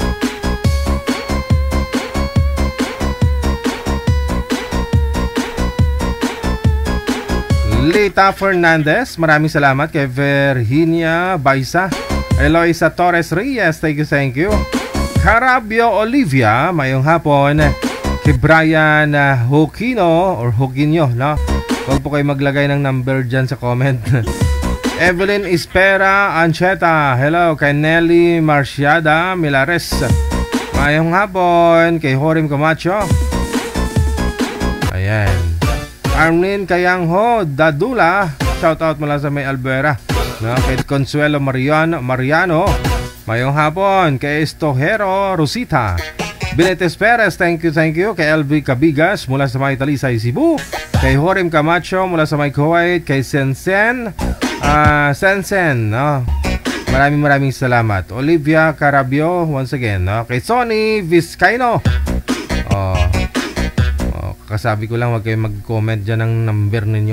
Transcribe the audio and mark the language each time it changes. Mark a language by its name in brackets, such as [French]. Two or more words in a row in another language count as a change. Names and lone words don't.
[Filipino] Lita Fernandez, maraming salamat. Kay Virginia Baisa, Eloisa Torres Reyes, [English] thank you. [Hiligaynon] Carabio Olivia, mayong hapon. [Filipino] Kay Brian Hokino or Hoginyo, no? Huwag po kayo maglagay ng number dyan sa comment. Evelyn Espera Ancheta, hello. Kay Nelly Marciada Milares, [Hiligaynon] mayong hapon. [Filipino] Kay Jorim Camacho, ayan. Arlene Kayangho Dadula, shoutout mula sa may Albuera, no? [Hiligaynon] Kay Consuelo Mariano, mayong hapon. [Filipino] Kay Estojero Rosita, Benetes Perez, [English] thank you. [Filipino] Kay LV Cabigas mula sa may Talisay, Cebu. Kay Horim Camacho mula sa may Kuwait. Kay Sensen, no? Maraming salamat. Olivia Carabio, [English] once again, [Filipino] no? Kay Sonny Vizcaino. Kasabi ko lang, wag kayo mag-comment dyan ng number ninyo.